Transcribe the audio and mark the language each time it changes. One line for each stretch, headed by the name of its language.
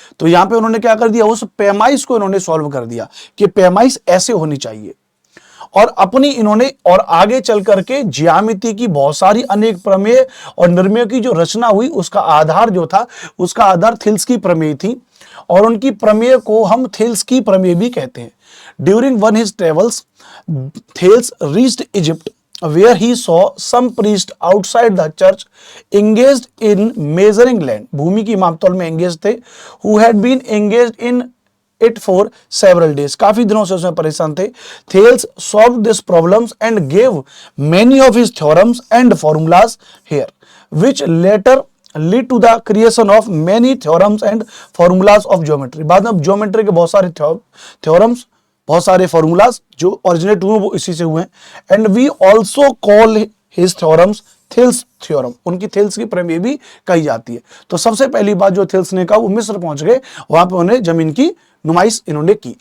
Hindi: तो यहां पे उन्होंने क्या कर दिया? उस पैमाइश को इन्होंने सॉल्व कर दिया कि पैमाइश ऐसे होनी चाहिए। और अपनी इन्होंने और आगे चल करके ज्यामिति की बहुत सारी अनेक प्रमेय और निर्णयों की जो रचना हुई, उसका आधार जो था, उसका आधार थेल्स की प्रमेय थी। और उनकी प्रमेय को हम थेल्स की प्रमेय भी कहते हैं।
English: during one his travels Thales reached Egypt, where he saw some priest outside the church engaged in measuring land,
Hindi: भूमि की मापतोल में engaged थे,
English: who had been engaged in it for several days,
Hindi: काफी दिनों से उसमें परेशान थे।
English: Thales solved this problems and gave many of his theorems and formulas here, which later lead to the creation of many theorems and formulas of geometry।
Hindi: बाद में geometry के बहुत सारे theorems, बहुत सारे फॉर्मूलाज जो ओरिजिनेट हुए वो इसी से हुए हैं।
English: and we also call his theorems Thales theorem,
Hindi: उनकी थेल्स की प्रमेय भी कही जाती है। तो सबसे पहली बात जो थेल्स ने कहा, वो मिस्र पहुंच गए, वहां पे उन्हें जमीन की नुमाइश इन्होंने की।